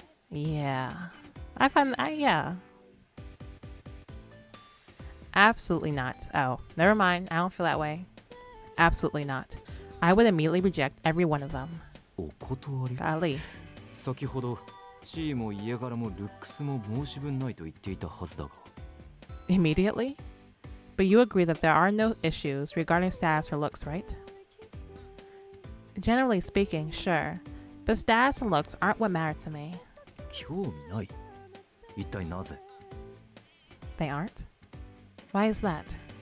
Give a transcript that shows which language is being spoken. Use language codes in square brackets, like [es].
[en] Yeah. Yeah. Absolutely not. Oh, never mind. I don't feel that way. Absolutely not. I would immediately reject every one of them. [ja] お断り？ [en] Golly. [ja] 先ほど地位も家柄もルックスも申し分ないと言っていたはずだが。 [en] Immediately? But you agree that there are no issues regarding status or looks, right? Generally speaking, sure. But status and looks aren't what matter to me. [ja] 興味ない？一体なぜ？ [en] They aren't? Why is that?